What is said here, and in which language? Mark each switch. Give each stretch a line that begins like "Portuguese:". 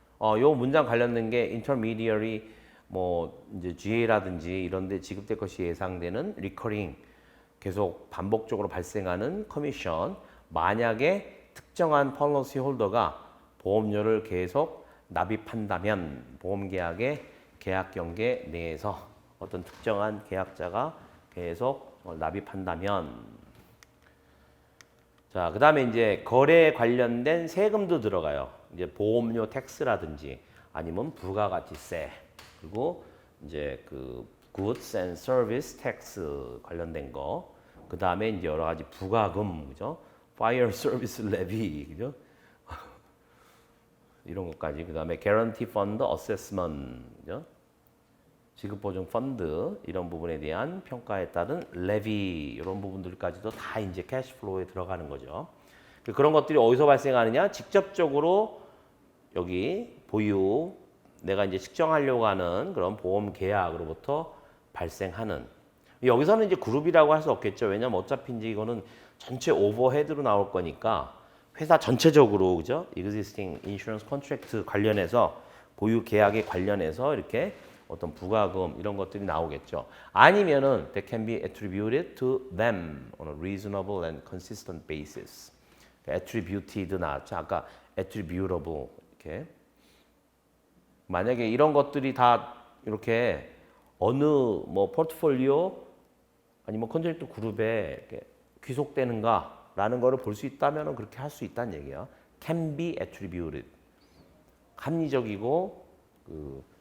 Korean: 요 문장 관련된 게 intermediary 뭐 이제 GA라든지 이런 데 지급될 것이 예상되는 리커링 계속 반복적으로 발생하는 커미션 만약에 특정한 폴리시 홀더가 보험료를 계속 납입한다면 보험계약의 계약 경계 내에서 어떤 특정한 계약자가 계속 납입한다면 자, 그다음에 이제 거래에 관련된 세금도 들어가요. 이제 보험료 텍스라든지 아니면 부가가치세 그리고 이제 그 goods and service tax 관련된 거. 그다음에 이제 여러 가지 부가금 그죠? fire service levy 그죠? 이런 것까지. 그다음에 guarantee fund assessment 그죠? 지급보증 펀드 이런 부분에 대한 평가에 따른 레비 이런 부분들까지도 다 이제 캐시플로우에 들어가는 거죠. 그런 것들이 어디서 발생하느냐? 직접적으로 여기 보유 내가 이제 측정하려고 하는 그런 보험 계약으로부터 발생하는 여기서는 이제 그룹이라고 할 수 없겠죠. 왜냐면 어차피 이제 이거는 전체 오버헤드로 나올 거니까 회사 전체적으로 그죠?
English: existing insurance contract
Korean: 관련해서 보유 계약에 관련해서 이렇게 어떤 부가금 이런 것들이 나오겠죠. 아니면은
English: that can be attributed to them on a reasonable and consistent basis.
Korean: attributed 나왔죠. 아까 attributable 이렇게. 만약에 이런 것들이 다 이렇게 어느 뭐 포트폴리오 아니면 컨트랙트 그룹에 이렇게 귀속되는가라는 거를 볼 수 있다면 그렇게 할 수 있다는 얘기야.
English: can be attributed.
Korean: 합리적이고 그